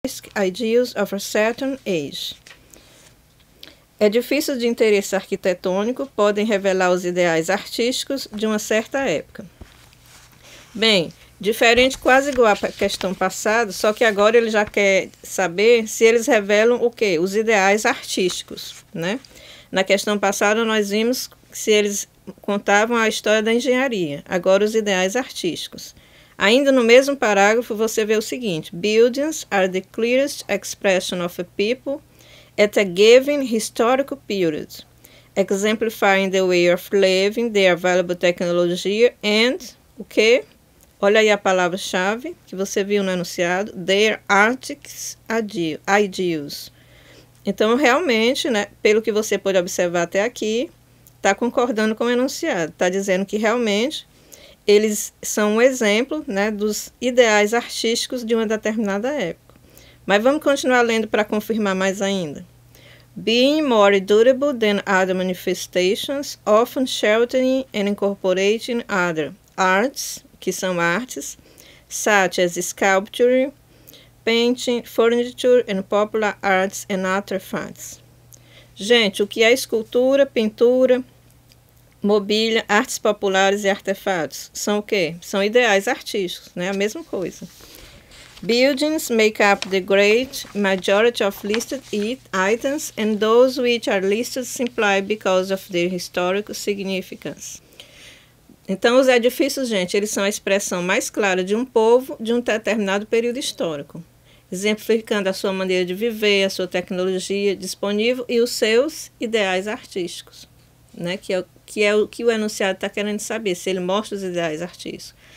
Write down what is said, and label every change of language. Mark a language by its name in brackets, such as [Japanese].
[English] artistic ideals of a certain age. [Portuguese] Edifícios de interesse arquitetônico podem revelar os ideais artísticos de uma certa época. Bem, diferente, quase igual à questão passada, só que agora ele já quer saber se eles revelam o quê? Os ideais artísticos, né? Na questão passada nós vimos se eles contavam a história da engenharia, agora os ideais artísticos. Ainda no mesmo parágrafo você vê o seguinte: [English] Buildings are the clearest expression of a people at a given historical period, exemplifying the way of living, the available technology and [Portuguese] o quê? Olha aí a palavra-chave que você viu no enunciado, [English] their artistic ideals. [Portuguese] Então, realmente, né, pelo que você pode observar até aqui, está concordando com o enunciado. Está dizendo que realmente eles são um exemplo, né, dos ideais artísticos de uma determinada época. Mas vamos continuar lendo para confirmar mais ainda. [English] Being more durable than other manifestations, often sheltering and incorporating other arts, [Portuguese] que são artes, [English] such as sculpture, painting, furniture and popular arts and artifacts. [Portuguese] Gente, o que é escultura, pintura, mobília, artes populares e artefatos? São o quê? São ideais artísticos, né? A mesma coisa. [English] Buildings make up the great majority of listed items, and those which are listed simply because of their historical significance. [Portuguese] Então, os edifícios, gente, eles são a expressão mais clara de um povo de um determinado período histórico, exemplificando a sua maneira de viver, a sua tecnologia disponível e os seus ideais artísticos, né? Que é o que o enunciado está querendo saber, se ele mostra os ideais artísticos.